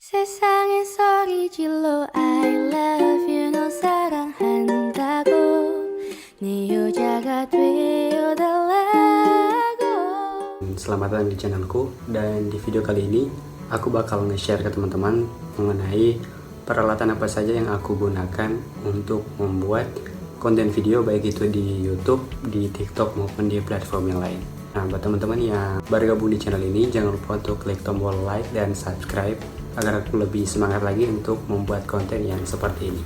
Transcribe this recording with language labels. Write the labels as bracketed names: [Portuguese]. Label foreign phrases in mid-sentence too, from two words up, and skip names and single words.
[Korean] 세상에서 이질로 [English] I love you [Korean] 너 사랑한다고 네 여자가 되어달라고. [Indonesian] Selamat datang di channelku, dan di video kali ini aku bakal nge-share ke teman-teman mengenai peralatan apa saja yang aku gunakan untuk membuat konten video, baik itu di YouTube, di TikTok maupun di platform yang lain. Nah, buat teman-teman yang baru gabung di channel ini, jangan lupa untuk klik tombol like dan subscribe agar aku lebih semangat lagi untuk membuat konten yang seperti ini.